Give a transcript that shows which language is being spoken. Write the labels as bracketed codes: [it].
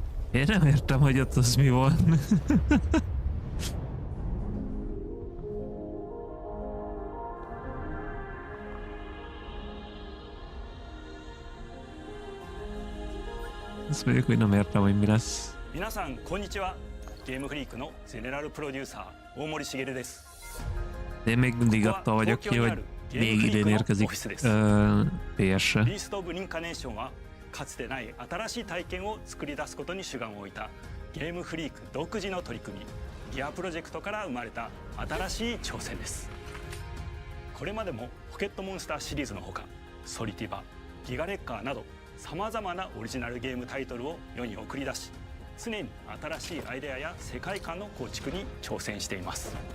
[hu] Én nem értem, hogy ott az mi van. Azt mondjuk, hogy nem értem, hogy mi lesz. [ja] 皆さんこんにちは。ゲームフリークのゼネラルプロデューサー大森茂です。 [hu] Én még mindig attól vagyok ki, hogy még idén érkezik PS-re. [ja] ビースト・オブ・リンカネーションはかつてない新しい体験を作り出すことに主眼を置いたゲームフリーク独自の取り組みギアプロジェクトから生まれた新しい挑戦です。これまでもポケットモンスターシリーズのほかソリティバ、ギガレッカーなどさまざまなオリジナルゲームタイトルを世に送り出し常に新しいアイデアや世界観の構築に挑戦しています。